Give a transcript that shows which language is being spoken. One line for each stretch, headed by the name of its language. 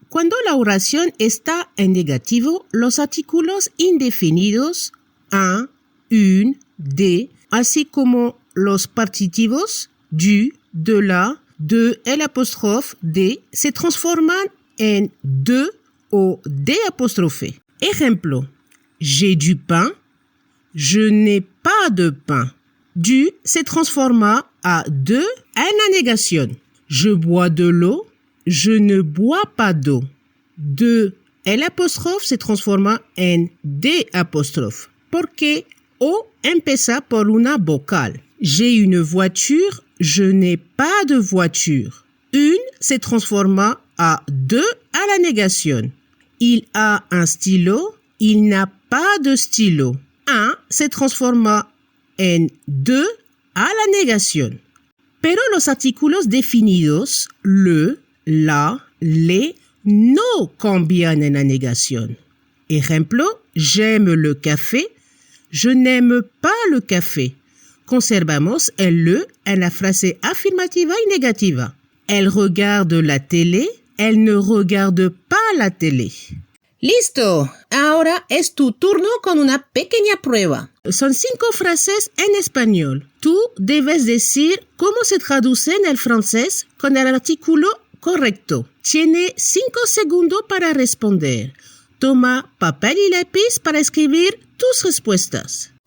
Spanish: Cuando la oración está en negativo, los artículos indefinidos un, une, des, así como los partitivos du, de la, de, el apóstrofe, de, se transforman en de o de apóstrofe. Ejemplo,
French: j'ai du pain, je n'ai pas de pain.
Spanish: Du se transforma a de en la negación.
French: Je bois de l'eau, je ne bois pas d'eau.
Spanish: De el apóstrofe se transforma en de apóstrofe, porque o empieza por una vocal.
French: J'ai une voiture, je n'ai pas de voiture.
Spanish: Une se transforma a de a la negación.
French: Il a un stylo, il n'a pas de stylo.
Spanish: Un se transforma en de a la negación. Pero los artículos definidos, le, la, les, no cambian en la negación. Ejemplo,
French: j'aime le café, je n'aime pas le café.
Spanish: Conservamos el le en la frase afirmativa y negativa.
French: Elle regarde la télé, elle ne regarde pas la télé.
Spanish: ¡Listo! Ahora es tu turno con una pequeña prueba. Son 5 frases en español. Tú debes decir cómo se traduce en el francés con el artículo correcto. Tiene 5 segundos para responder. Toma papel y lápiz para escribir tus respuestas.